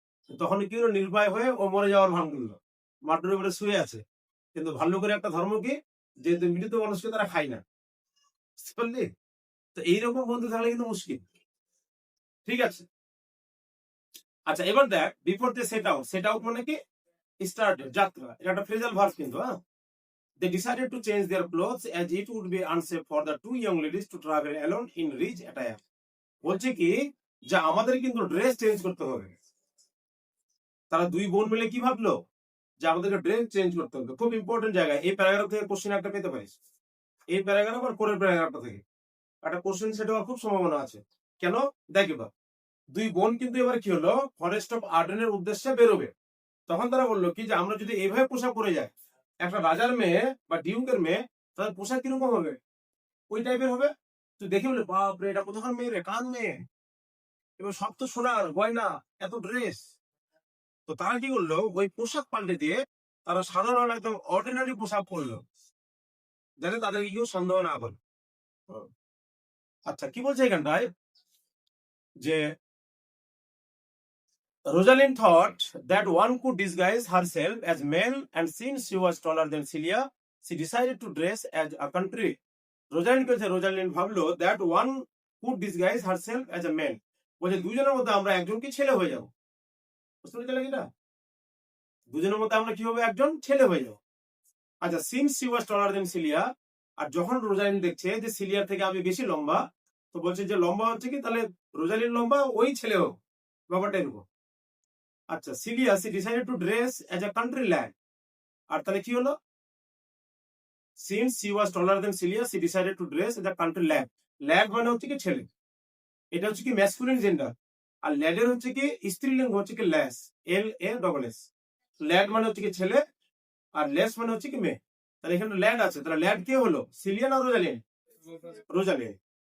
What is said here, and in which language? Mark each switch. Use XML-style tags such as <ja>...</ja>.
<bn>তখন কি হলো, নির্ভয় হয়ে ও মরে যাওয়ার ভান করলো, মাটির উপরে শুয়ে আছে। কিন্তু ভাল্লুকের একটা ধর্ম কি, যে মৃত মানুষকে তারা খায় না, বুঝতে পারলি? তো এইরকম বন্ধু থাকলে কিন্তু মুশকিল। ঠিক আছে, আচ্ছা এবার দেখ</bn> <en>before they set out</en> <bn>মানে কি স্টার্টেড, যাত্রা। এটা একটা ফ্রেজাল ভার্ব কিন্তু।</bn> <en>হ্যাঁ, they decided to change their clothes as it would be unsafe for the two young ladies to travel alone in rich attire.</en> <bn>বলছে কি যে আমাদের কিন্তু ড্রেস চেঞ্জ করতে হবে। তারা দুই বোন মিলে কি ভাবলো যে আমাদেরকে ড্রেস চেঞ্জ করতে হবে। খুব ইম্পর্টেন্ট জায়গায় এই প্যারাগ্রাফ থেকে কোশ্চেন একটা পেতে পারিস, এই প্যারাগ্রাফ আর পরের প্যারাগ্রাফটা থেকে একটা কোশ্চেন সেট হওয়ার খুব সম্ভাবনা আছে। কেন? দেখ এবার দুই বোন কিন্তু এবার কি হলো, ফরেস্ট অফ আর্ডেনের উদ্দেশ্যে বেরোবে। তখন তারা বললো কি যে আমরা যদি এইভাবে পোশাক পরে যাই, একটা রাজার মেয়ে বা ডিউকের মেয়ে, তাদের পোশাক কিরকম হবে, ওই টাইপের হবে। তুই দেখে বলে বাপরে এটা কোথাকার মেয়ে রে, কার মেয়ে, এবার সব তো সোনার গয়না, এত ড্রেস। তো তারা কি করলো, ওই পোশাক পাল্টে দিয়ে তারা সাধারণ একদম অর্ডিনারি পোশাক পরলো, যাতে তাদেরকে কেউ সন্দেহ না করে। আচ্ছা কি বলছে এখানটায়, যে</bn> <en>Rosalind thought that one could disguise herself as male, and since she was taller than Celia, she decided to dress as a country.</en> <bn>Rosalind ভাবলো</bn> <en>that one could disguise herself as a man,</en> <bn>বলছে দুজনের মধ্যে আমরা একজন কি ছেলে হয়ে যাবো। বুঝতে পেরেছিলে কিনা, দুজনের মধ্যে আমরা কি হবে, একজন ছেলে হয়ে যাবো। আচ্ছা</bn> <en>since she was taller than Celia,</en> <bn>আর যখন রোজালিন দেখছে যে সিলিয়ার থেকে আমি বেশি লম্বা, তো বলছে যে লম্বা হচ্ছে কি তাহলে রোজালিন লম্বা, ওই ছেলে হোক, ব্যাপারটা এরকম।</bn> <en>আচ্ছা Celia she decided to dress as a country lad,</en> <bn>আর তাহলে কি হলো,</bn> <en>since she was taller than Celia, she decided to dress as a country lad.</en> <bn>lad মানে হচ্ছে কি ছেলে, এটা হচ্ছে কি ম্যাসকুলিন জেন্ডার, আর ল্যাডের হচ্ছে কি স্ত্রীলিঙ্গ হচ্ছে কি ল্যাস, LASS। ল্যাড মানে হচ্ছে কি ছেলে, আর লেস মানে হচ্ছে কি মেয়ে। তাহলে এখানে ল্যাড আছে, তাহলে ল্যাড কে হলো, সিলিয়া না রোজালিন? রোজালিন।</bn>